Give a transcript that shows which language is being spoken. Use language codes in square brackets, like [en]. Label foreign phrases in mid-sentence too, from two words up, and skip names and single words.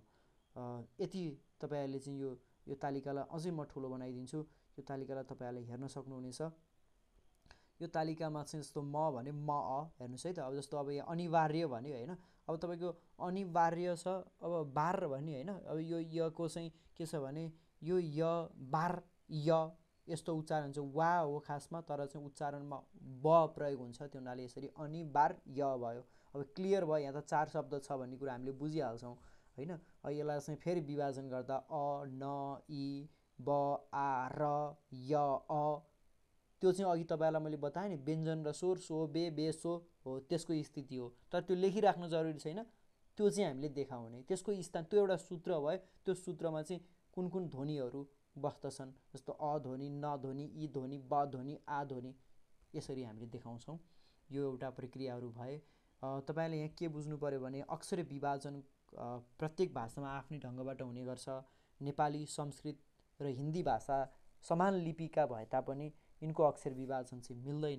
[ne] यति तपाईँहरूले चाहिँ यो तालिकालाई अझै म ठुलो बनाइदिन्छु। यो तालिकालाई तपाईँहरूले हेर्न सक्नुहुनेछ। यो तालिकामा चाहिँ जस्तो म भने म अ हेर्नुहोस् है त। अब जस्तो अब यहाँ अनिवार्य भन्यो होइन, अब तपाईँको अनिवार्य छ। अब बार भन्यो होइन, अब यो यको चाहिँ के छ भने यो य बार य यस्तो उच्चारण हुन्छ। वा हो खासमा, तर चाहिँ उच्चारणमा ब प्रयोग हुन्छ। त्यो हुनाले यसरी अनिवार्य भयो। अब क्लियर भयो, यहाँ त 4 शब्द छ भन्ने कुरा हामीले बुझिहाल्छौँ होइन। यसलाई चाहिँ फेरि विभाजन गर्दा अ न इ ब आ र य अ, त्यो चाहिँ अघि तपाईँलाई मैले बताएँ नि, व्यञ्जन र स्वर, सो बे बे सो हो, त्यसको स्थिति हो। तर त्यो लेखिराख्नु जरुरी छैन, त्यो चाहिँ हामीले देखाउने। त्यसको स्थान, त्यो एउटा सूत्र भयो। त्यो सूत्रमा चाहिँ कुन कुन ध्वनिहरू बस्दछन्, जस्तो अ ध्वनि, न ध्वनि, इ ध्वनि, ब ध्वनि, आ ध्वनि, यसरी हामीले देखाउँछौँ। यो एउटा प्रक्रियाहरू भए। तपाईँले यहाँ के बुझ्नु पऱ्यो भने अक्षर विभाजन प्रत्येक भाषामा आफ्नै ढङ्गबाट हुने गर्छ। नेपाली, संस्कृत र हिन्दी भाषा समान लिपिका भए तापनि यिनको अक्षर विभाजन चाहिँ मिल्दैन।